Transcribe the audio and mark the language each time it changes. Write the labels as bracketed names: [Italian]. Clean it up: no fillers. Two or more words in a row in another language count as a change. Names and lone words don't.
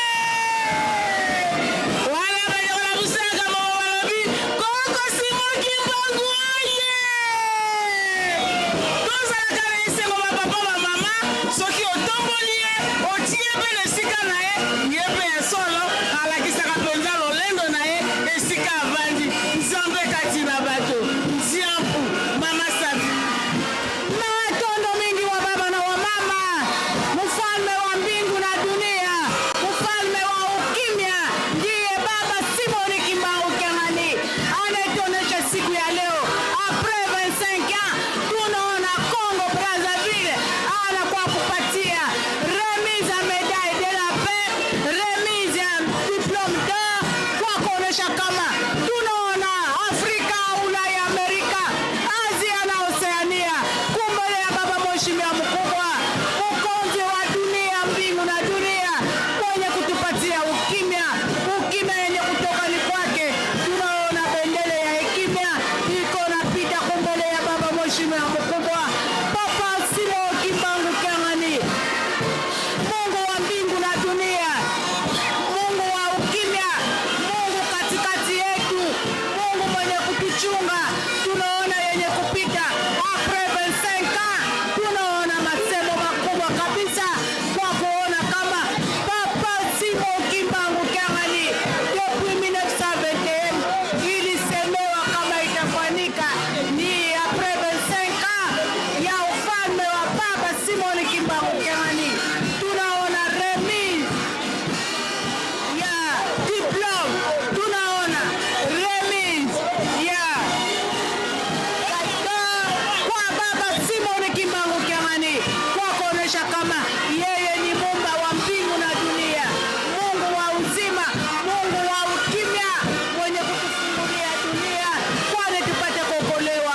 [Lingala] wala balikola busaka moko balobi koko Simon Kimbangu oye tozalaka na esengo bapapa bamama soki otomboli ye otie mpe na esika na ye ye mpe ya solo alakisaka mpenza lolendo na ye esika avandi nzambe kati na bato nziampu mama sabi matondo mingi wa baba na wa mama [Swahili] mfalme wa mbingu na dunia mfalme wa ukimya ndiye baba Simon Kimbangu Kiangani anatuonesha siku ya leo [French] après 25 ans [Swahili] tunaona Congo Brazzaville anakuwa kupatia remise ya [French] médaille de la paix [Swahili] remise ya [French] diplôme d'or [Swahili] kwa kuonesha kama tunaona Afrika, Ulaya, Amerika, Asia na Oceania kumbele ya baba mheshimiwa mkubwa mkonzi wa dunia mbingu na dunia mwenye kutupatia ukimya yenye kutoka ni kwake. Tunaona bendele ya hekima iko napita kumbele ya baba mheshimiwa mkubwa Papa Simon Kimbangu Kiangani, Mungu wa mbingu na dunia, Mungu wa ukimya, Mungu katikati yetu, Mungu mwenye kutuchunga. Tunaona yenye kupita [French] après 25 ans, [Swahili] tunaona masemo makubwa kabisa kwa kuona kama Papa Simon Kimbangu Kiangani depuis 1921 ilisemewa kama itafanyika ni [French] après 25 ans [Swahili] ya ufalme wa Baba Simon Kimbangu Kiangani. Tunaona remise ya diplôme, tunaona remise ya kwa baba Simon Kimbangu Kiangani kwa kuonesha kama yeye ni Muumba wa mbingu na dunia, Mungu wa uzima, Mungu wa ukimya mwenye kutufungulia dunia kwani tupate kuokolewa.